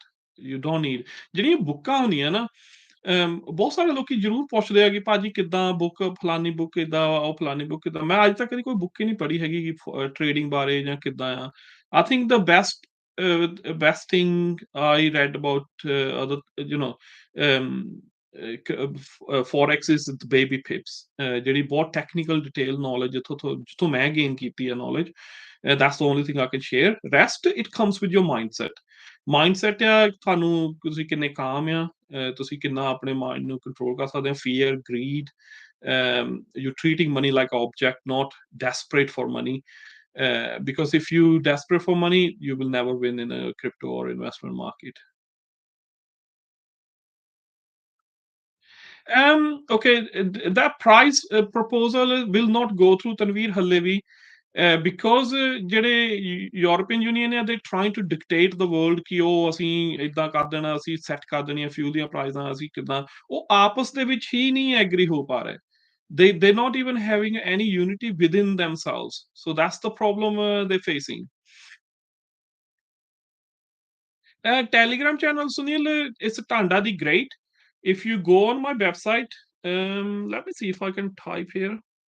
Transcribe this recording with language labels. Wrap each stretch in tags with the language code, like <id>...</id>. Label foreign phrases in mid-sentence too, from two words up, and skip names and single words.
<en>You don't need.</en> <pa>ਜਿਹੜੀਆਂ ਬੁੱਕਾਂ ਹੁੰਦੀਆਂ ਨਾ, ਬਹੁਤ ਸਾਰੇ ਲੋਕੀ ਜ਼ਰੂਰ ਪੁੱਛਦੇ ਆ ਕਿ ਭਾਜੀ ਕਿੱਦਾਂ ਬੁੱਕ, ਫਲਾਨੀ ਬੁੱਕ ਕਿੱਦਾਂ, ਉਹ ਫਲਾਨੀ ਬੁੱਕ ਕਿੱਦਾਂ. ਮੈਂ ਅੱਜ ਤੱਕ ਕਦੀ ਕੋਈ ਬੁੱਕ ਹੀ ਨਹੀਂ ਪੜ੍ਹੀ ਹੈਗੀ ਕਿ ਟ੍ਰੇਡਿੰਗ ਬਾਰੇ ਜਾਂ ਕਿੱਦਾਂ ਆ.</pa> <en>I think the best thing I read about other, forex is the baby pips.</en> <pa>ਜਿਹੜੀ ਬਹੁਤ</pa> <en>technical detail knowledge</en> <pa>ਜਿੱਥੋਂ ਮੈਂ ਗੇਨ ਕੀਤੀ ਹੈ ਨੌਲੇਜ.</pa> <en>That's the only thing I can share. Rest, it comes with your mindset.</en> <pa>Mindset ਆ ਤੁਹਾਨੂੰ ਤੁਸੀਂ ਕਿੰਨੇ ਕਾਮ ਆ, ਤੁਸੀਂ ਕਿੰਨਾ ਆਪਣੇ ਮਾਈਂਡ ਨੂੰ ਕੰਟਰੋਲ ਕਰ ਸਕਦੇ ਹੋ.</pa> <en>Fear, greed, you're treating money like an object, not desperate for money. Because if you desperate for money, you will never win in a crypto or investment market. Okay, that price proposal will not go through Tanveer halle bhi.</en> <pa>Because ਜਿਹੜੇ ਯੂਰਪੀਅਨ ਯੂਨੀਅਨ ਆ,</pa> <en>they trying to dictate the world</en> <pa>ਕਿ ਉਹ ਅਸੀਂ ਏਦਾਂ ਕਰ ਦੇਣਾ, ਅਸੀਂ ਸੈੱਟ ਕਰ ਦੇਣੀਆਂ ਫਿਊਲ ਦੀਆਂ ਪ੍ਰਾਈਸਾਂ, ਅਸੀਂ ਕਿੱਦਾਂ. ਉਹ ਆਪਸ ਦੇ ਵਿੱਚ ਹੀ ਨਹੀਂ ਐਗਰੀ ਹੋ ਪਾ ਰਹੇ.</pa> <en>They're not even having any unity within themselves. So that's the problem they're facing. Telegram channel, Sunil, it's Tanda the Great. If you go on my website, let me see if I can type here.</en>